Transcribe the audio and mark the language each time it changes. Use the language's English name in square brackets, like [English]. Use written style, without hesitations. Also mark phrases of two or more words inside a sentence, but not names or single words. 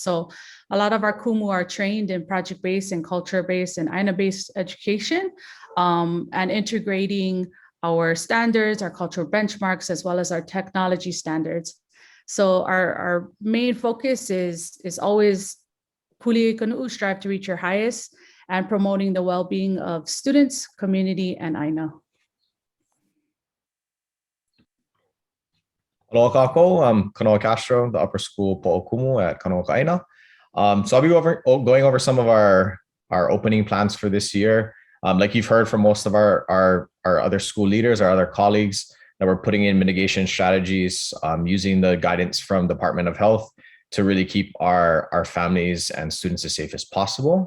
[English] So a lot of our kumu are trained in project-based and culture-based and ʻAina-based education, and integrating our standards, our cultural benchmarks, as well as our technology standards. So our main focus is always [Hawaiian] puli kanu, [English] strive to reach your highest, and promoting the well-being of students, community, and ʻAina. [Hawaiian] Aloha kako, [English] I'm Kanoa Castro, the upper school po'okumu at Kanoa Ka Aina. So I'll be going over some of our opening plans for this year. Like you've heard from most of our other school leaders, our other colleagues, that we're putting in mitigation strategies using the guidance from Department of Health to really keep our families and students as safe as possible.